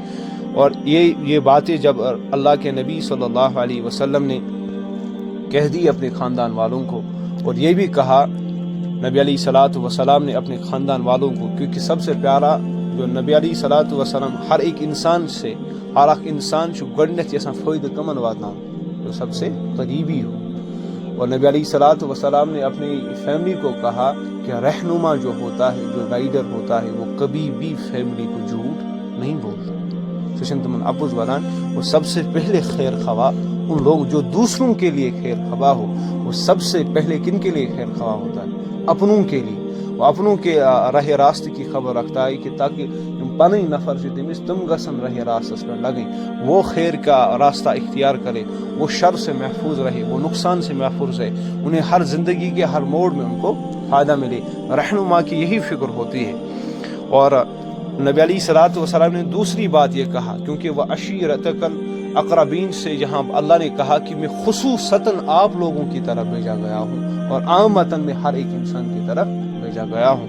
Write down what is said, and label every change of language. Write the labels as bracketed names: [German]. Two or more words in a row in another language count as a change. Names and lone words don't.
[Urdu] اور یہ باتیں جب اللہ کے نبی [Arabic] صلی اللہ علیہ وسلم [Urdu] نے کہہ دی اپنے خاندان والوں کو، اور یہ بھی کہا نبی [Arabic] علیہ الصلوۃ والسلام [Urdu] نے اپنے خاندان والوں کو، کیونکہ سب سے پیارا جو نبی [Arabic] علیہ الصلوۃ والسلام [Urdu] ہر ایک انسان سے، ہر ایک انسان سے [Kashmiri] گۄڈنیٚتھ یژھان فٲیدٕ کمن واتناوُن، [Urdu] جو سب سے قریبی ہو. اور نبی [Arabic] علیہ الصلوۃ والسلام [Urdu] نے اپنی فیملی کو کہا کہ رہنما جو ہوتا ہے، جو گائیڈر ہوتا ہے، وہ کبھی بھی فیملی کو جھوٹ نہیں بولتا. [Kashmiri] سُہ چھُنہٕ تِمن اپُز ونان. [Urdu] وہ سب سے پہلے خیر خواہ ان لوگ جو دوسروں کے لیے خیر خواہ ہو، وہ سب سے پہلے کن کے لیے خیر خواہ ہوتا ہے؟ اپنوں کے لیے. وہ اپنوں کے راہ راست کی خبر رکھتا ہے کہ تاکہ [Kashmiri] پنٕنۍ نفر چھِ تٔمِس تِم گژھن راہ راستس پہ [Urdu] لگیں، وہ خیر کا راستہ اختیار کرے، وہ شر سے محفوظ رہے، وہ نقصان سے محفوظ رہے، انہیں ہر زندگی کے ہر موڑ میں ان کو فائدہ ملے. رہنما کی یہی فکر ہوتی ہے. اور نبی [Arabic] علیہ الصلوۃ والسلام [Urdu] نے دوسری بات یہ کہا، کیونکہ وہ [Arabic] عشیرتک الاقربین [Urdu] سے جہاں اللہ نے کہا کہ میں خصوصاً آپ لوگوں کی طرف بھیجا گیا ہوں اور عامتاً میں ہر ایک انسان کی طرف بھیجا گیا ہوں.